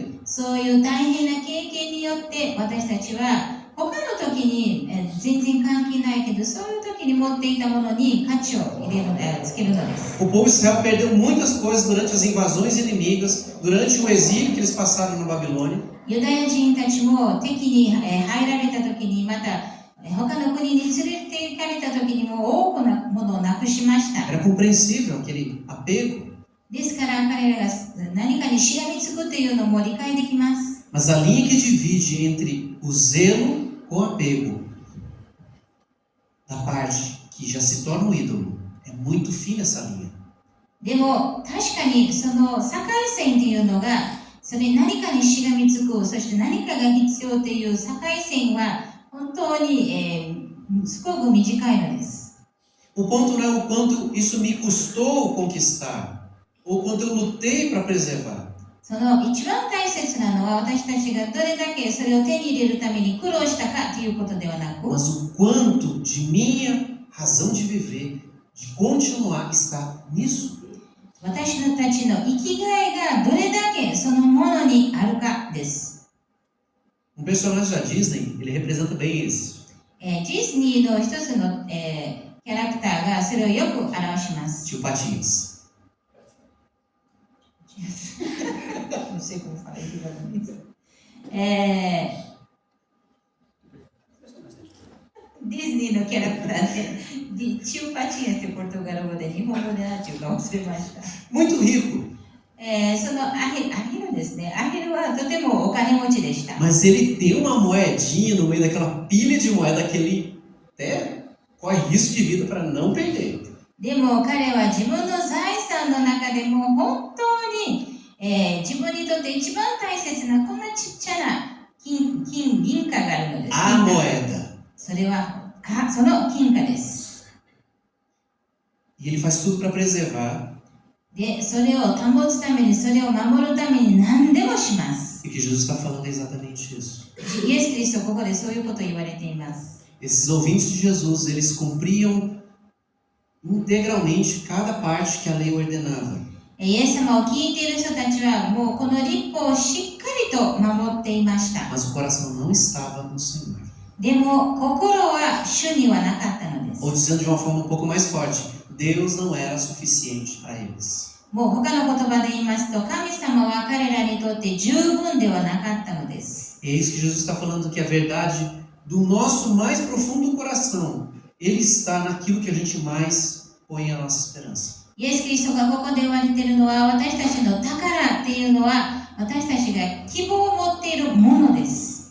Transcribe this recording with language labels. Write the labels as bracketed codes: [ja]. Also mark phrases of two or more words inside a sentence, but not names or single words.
[ja] そういう大変な経験によって私たちは他の時に全然関係ないけど、そういう時に持っていたものに価値をつけるのです。 [pt] O povo de Israel perdeu muitas coisas durante as invasões inimigas, durante o exílio que eles passaram na Babilônia. [ja] ユダヤ人たちも敵に入られた時に、また他の国に連れて行かれた時にも多くのものをなくしました。 [pt] Era compreensível aquele apego. [ja] ですから彼らが何かにしがみつくというのも理解できます。 [pt] Mas a linha que divide entre o zelo com o apego, da parte que já se torna um ídolo, é muito fina essa linha. [ja] でも確かにその境線というのが、それ何かにしがみつく、そして何かが必要という境線は本当に、すごく短いのです。 [pt] O ponto não é o quanto isso me custou conquistar, ou quanto eu lutei para preservar. [ja] その一番大切なのは私たちがどれだけそれを手に入れるために苦労したかということではなく、 [pt] Mas o quanto de minha razão de viver, de continuar, está nisso. [ja] 私たちの生きがいがどれだけそのものにあるかです。 [pt] personagem da Disney, ele representa bem isso. [ja] ディズニーの一つの、キャラクターがそれをよく表します。 [pt] Tio Patinhas. Não sei como falar isso. [ja] Disney のキャラクターで、Tio Patinhasってポルトガル語で日本語で何ていうか忘れました。 [pt] Muito rico. [ja] そのアヒルですね。アヒルはとてもお金持ちでした。 [pt] Mas ele tem uma moedinha no meio daquela pilha de moeda que ele até corre risco de vida para não perder. [ja] でも彼は自分の財産の中でも本当に、自分にとって一番大切なこんなちっちゃな銀貨があるのです。 [pt] A moeda. [ja] それはその金貨です。 [pt] E ele faz tudo para preservar. [ja] で、それを保つために、それを守るために何でもします。 [pt] E o que Jesus está falando é exatamente isso. [ja] イエス・キリストここでそういうことを言われています。 [pt] Esses ouvintes de Jesus, eles cumpriam integralmente cada parte que a lei ordenava. [ja] イエス様を聞いている人たちはもうこの律法をしっかりと守っていました。 [pt] Mas o coração não estava no Senhor. [ja] でも心は主にはなかったのです。 [pt] Ou dizendo de uma forma um pouco mais forte, Deus não era suficiente para eles. [ja] もう他の言葉で言いますと、神様は彼らにとって十分ではなかったのです。 [pt] É isso que Jesus está falando, que a verdade do nosso mais profundo coração, ele está naquilo que a gente mais põe a nossa esperança. [ja] イエス・キリストがここで言われているのは、私たちの宝っていうのは、私たちが希望を持っているものです。